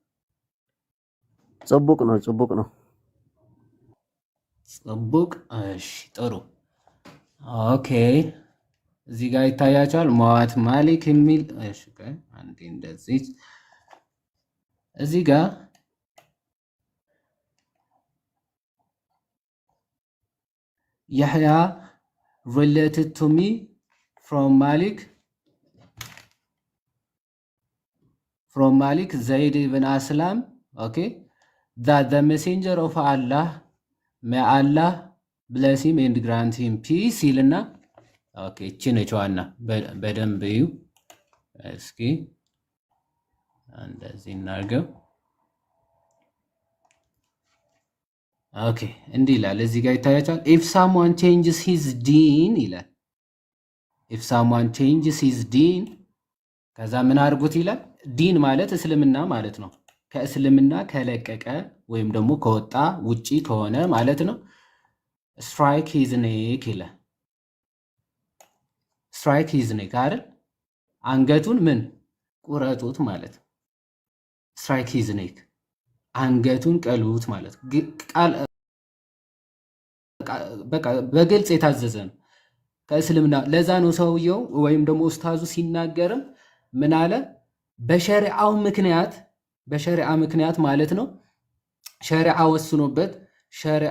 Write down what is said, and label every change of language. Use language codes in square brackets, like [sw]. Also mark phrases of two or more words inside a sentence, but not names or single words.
[am] ጽቡቅ ነው ጽቡቅ ነው። ጽቡቅ። እሺ ጥሩ ኦኬ። እዚህ ጋር ይታያቸዋል መዋት ማሊክ የሚል እሺ። አንዴ እንደዚህ እዚህ ጋር [en] Yahya related to me from Malik Zaid ibn Aslam, okay, that the messenger of Allah, may Allah bless him and grant him peace [am] ይልና ኦኬ እቺ ነች ዋና በደንብ እዩ እስኪ እንደዚህ እናርገው ኦኬ እንዲህ ይላል እዚህ ጋር ይታያችኋል [en] if someone changes his deen [am] ይላል [en] if someone changes his deen [am] ከዛ ምን አድርጉት ይላል ዲን ማለት እስልምና ማለት ነው ከእስልምና ከለቀቀ ወይም ደግሞ ከወጣ ውጪ ከሆነ ማለት ነው [en] strike his neck [am] ይላል [en] strike his neck [am] አይደል አንገቱን ምን ቁረጡት ማለት [en] strike his neck [am] አንገቱን ቀሉት ማለት ቃል በቃ በግልጽ የታዘዘ ነው ከእስልምና ለዛ ነው ሰውየው ወይም ደግሞ ኡስታዙ ሲናገርም ምን አለ በሸሪዓው ምክንያት ማለት ነው ሸሪዓ ወስኖበት ሸሪዓ